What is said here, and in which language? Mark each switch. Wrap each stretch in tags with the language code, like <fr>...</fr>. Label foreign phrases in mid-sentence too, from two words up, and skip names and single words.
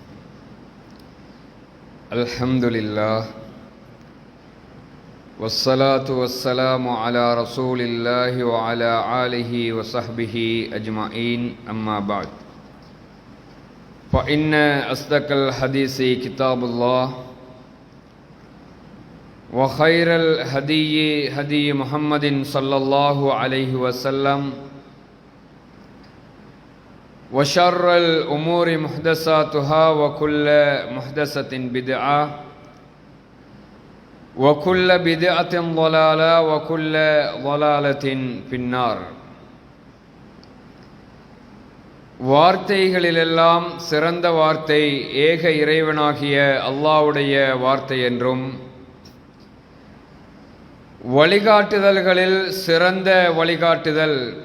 <ar>الحمد لله والصلاة والسلام على رسول الله وعلى آله وصحبه أجمعين. أما بعد فإن أصدق الحديث كتاب الله وخير الهدي هدي محمد صلى الله عليه وسلم وشر الأمور محدثاتها وكل محدثة بدعة وكل بدعة ضلالة وكل ضلالة في النار.</ar> <ta>வார்த்தைகளிலெல்லாம் சிறந்த வார்த்தை ஏக இறைவனாகிய அல்லாஹ்வுடைய வார்த்தை என்றும், வழிகாட்டுதல்களில் சிறந்த வழிகாட்டுதல்</ta>